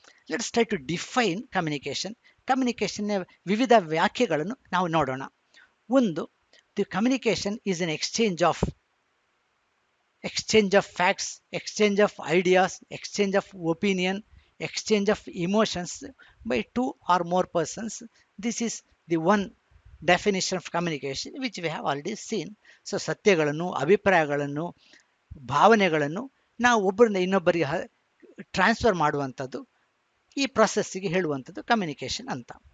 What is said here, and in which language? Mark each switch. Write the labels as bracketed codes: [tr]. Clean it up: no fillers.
[en] Let's try to define communication. [kn] ಕಮ್ಯುನಿಕೇಷನ್ನ ವಿವಿಧ ವ್ಯಾಖ್ಯೆಗಳನ್ನು ನಾವು ನೋಡೋಣ. [en] ಒಂದು, the communication is an exchange of facts, exchange of ideas, exchange of opinion, exchange of emotions by two or more persons. This is the one definition of communication which we have already seen. [kn] So ಸತ್ಯಗಳನ್ನು, ಅಭಿಪ್ರಾಯಗಳನ್ನು, ಭಾವನೆಗಳನ್ನು ನಾವು ಒಬ್ಬರಿಂದ ಇನ್ನೊಬ್ಬರಿಗೆ transfer ಮಾಡುವಂಥದ್ದು, ಈ ಪ್ರೊಸೆಸ್ಸಿಗೆ ಹೇಳುವಂಥದ್ದು communication ಅಂತ.